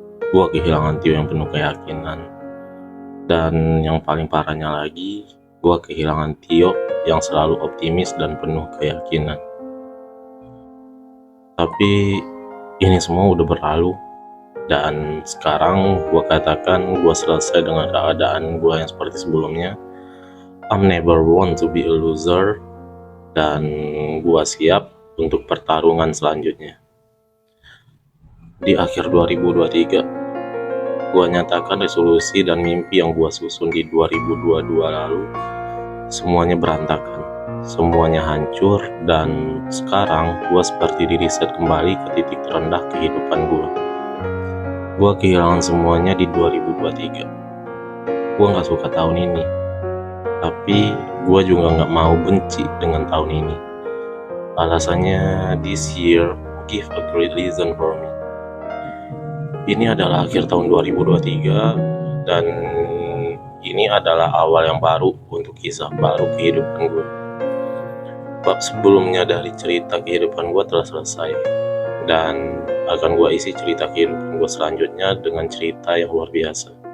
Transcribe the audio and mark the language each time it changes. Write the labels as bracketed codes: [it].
[id] Gua kehilangan Tio yang penuh keyakinan. Dan yang paling parahnya lagi, gua kehilangan Tio yang selalu optimis dan penuh keyakinan. Tapi ini semua udah berlalu. Dan sekarang gue katakan gue selesai dengan keadaan gue yang seperti sebelumnya. [en] I'm never want to be a loser. [id] Dan gue siap untuk pertarungan selanjutnya. Di akhir 2023, gue nyatakan resolusi dan mimpi yang gue susun di 2022 lalu semuanya berantakan, semuanya hancur. Dan sekarang gue seperti diriset kembali ke titik terendah kehidupan gue. Gue kehilangan semuanya di 2023. Gue gak suka tahun ini, tapi gue juga gak mau benci dengan tahun ini. Alasannya, [en] this year give a great reason for me. [id] Ini adalah akhir tahun 2023, dan ini adalah awal yang baru untuk kisah baru kehidupan gue. Bab sebelumnya dari cerita kehidupan gue telah selesai, dan akan gue isi cerita kehidupan gue selanjutnya dengan cerita yang luar biasa.